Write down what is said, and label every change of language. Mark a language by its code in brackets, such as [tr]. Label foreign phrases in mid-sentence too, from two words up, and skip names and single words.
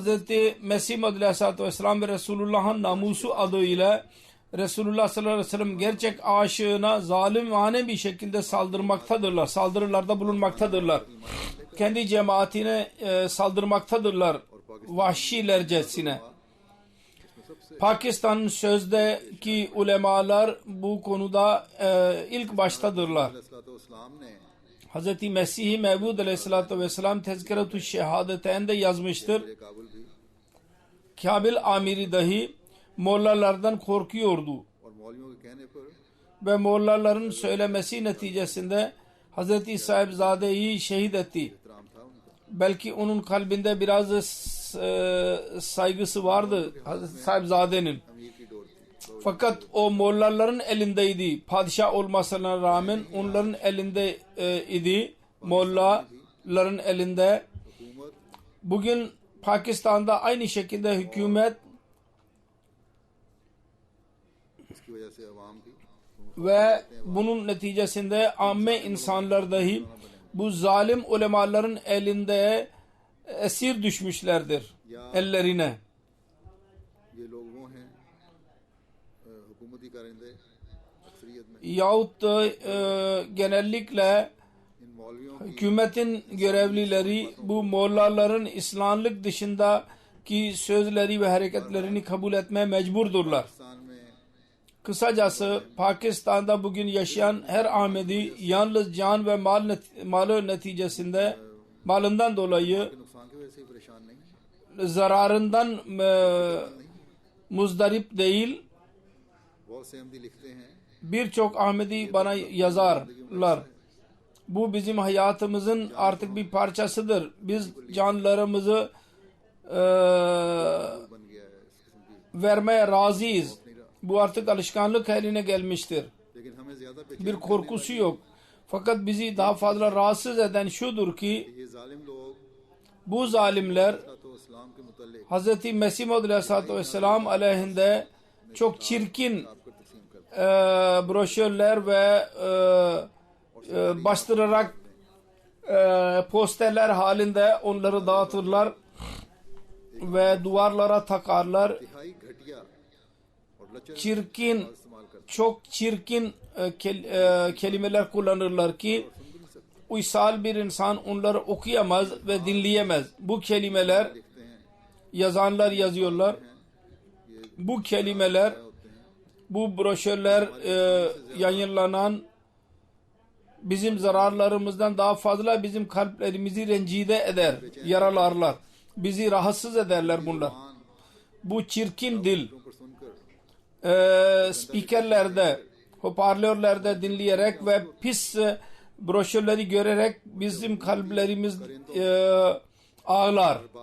[tr] Mesih [ar] عليه الصلاة والسلام [tr] ve Resulullah'ın namusu adıyla Resulullah [ar] صلى الله عليه وسلم [tr] gerçek aşığına zalimane bir şekilde saldırmaktadırlar. Saldırılarda bulunmaktadırlar. Kendi cemaatine saldırmaktadırlar. Vahşilercesine. Pakistan'ın sözdeki ulemalar bu konuda ilk baştadırlar. [ur] علیہ السلام نے [tr] Hz. Mesih-i Mevud [ar] عليه الصلاة والسلام [tr] Tezkiratü Şehadeteyn'de yazmıştır. [ur] کابل بھی [tr] Kabil amiri dahi mollalardan korkuyordu. [ur] اور مولویوں کے کہنے پر [tr] Ve mollaların söylemesi neticesinde Hz. Sahibzade'yi şehit etti. [ur] احترام تھا ان کا [tr] Belki onun kalbinde biraz saygısı vardı Hz. Sahibzade'nin. [ur] امیر کی ڈور تھی [tr] Fakat o mollaların elindeydi. Padişah olmasına rağmen onların elinde idi. Mollaların elinde. [ur] حکومت [tr] Bugün Pakistan'da aynı şekilde hükümet [ur] اس کی وجہ سے عوام کی [tr] ve bunun neticesinde amme insanlar dahi bu zalim ulemaların elinde esir düşmüşlerdir ellerine. [ur] یہ لوگ وہ ہیں حکومتی کارندے اکثریت میں [tr] Yahut da genellikle [ur] ان مولویوں کی [tr] hükümetin görevlileri bu mollaların İslamlık dışındaki sözleri ve hareketlerini kabul etmeye mecburdurlar. [ur] پاکستان میں [tr] Kısacası Pakistan'da bugün yaşayan her Ahmedi yalnız can ve malı neticesinde malından dolayı [ur] نقصان کی وجہ سے ہی پریشان نہیں [tr] zararından muzdarip değil. [ur] بہت سے احمدی لکھتے ہیں [tr] Birçok Ahmedi bana yazarlar. Bu bizim hayatımızın artık bir parçasıdır. Biz canlarımızı [ur] بن گیا ہے اس قسم کی [tr] vermeye razıyız. Bu artık alışkanlık haline gelmiştir. [ur] لیکن ہمیں زیادہ بے چین [tr] Bir korkusu yok. Fakat bizi daha fazla rahatsız eden şudur ki [ur] یہ ظالم لوگ [tr] bu zalimler [ur] تو اسلام کے متعلق [tr] Hz. Mesih [ar] عليه الصلاة والسلام [tr] aleyhinde çok çirkin [ur] آپ کو تقسیم کرتے [tr] broşürler ve bastırarak posterler halinde onları dağıtırlar ve duvarlara takarlar. [ur] انتہائی گھٹیا اور لچر [tr] Çirkin, [ur] استعمال کرتے [tr] çok çirkin kelimeler kullanırlar ki uysal bir insan onları okuyamaz ve dinleyemez. Bu kelimeler [ur] لکھتے ہیں [tr] yazanlar yazıyorlar. Bu kelimeler, bu broşürler yayınlanan bizim zararlarımızdan daha fazla bizim kalplerimizi rencide eder, yaralarlar. Bizi rahatsız ederler bunlar. Bu çirkin dil spikerlerde, hoparlörlerde dinleyerek ve pis broşürleri görerek bizim kalplerimiz ağlar.